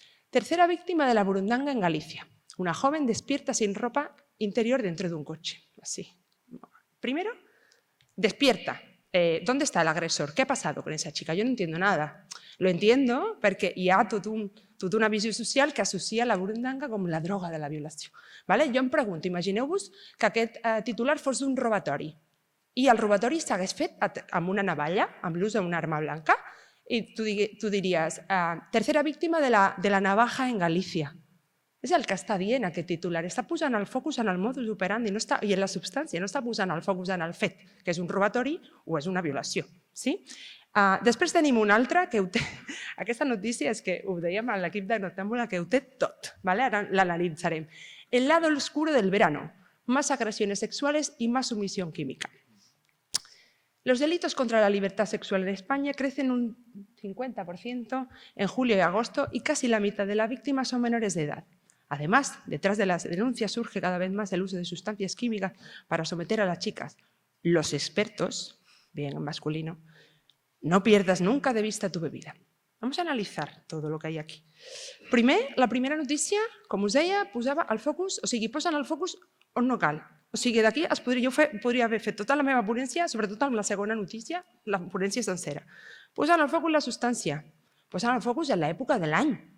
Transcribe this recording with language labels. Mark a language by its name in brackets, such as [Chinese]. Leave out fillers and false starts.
[Spanish] Tercera víctima de la burundanga en Galicia. Una joven despierta sin ropa interior dentro de un coche. Así. Primero, despierta. ¿Dónde está el agresor? ¿Qué ha pasado con esa chica? Yo no entiendo nada. Lo entiendo [Catalan] perquè hi ha tota una visió social que associa la burundanga com la droga de la violació. Jo em pregunto, imagineu-vos que aquest titular fos d'un robatori. i el robatori s'hagués fet amb una navalla, amb l'ús d'una arma blanca, i tu diries, [Spanish] tercera víctima de la navaja en Galícia. [Catalan] És el que està dient aquest titular, està posant el focus en el modus operandi i en la substància, no està posant el focus en el fet, que és un robatori o és una violació. Després tenim una altra que ho té, aquesta notícia és que ho dèiem a l'equip de Noctámbula, que ho té tot, ara l'analitzarem. [Spanish] El lado oscuro del verano, más agresiones sexuales y más sumisión química. Los delitos contra la libertad sexual en España crecen un 50% en julio y agosto y casi la mitad de las víctimas son menores de edad. Además, detrás de las denuncias surge cada vez más el uso de sustancias químicas para someter a las chicas. Los expertos, bien en masculino, no pierdas nunca de vista tu bebida. Vamos a [Catalan] analitzar tot el que hi ha aquí. Primer, la primera notícia, com us deia, posava el focus, o sigui, posen el focus on no cal. O sigui, d'aquí jo podria haver fet tota la meva ponència, sobretot amb la segona notícia, la ponència sencera. Posen el focus en la substància, posen el focus en l'època de l'any.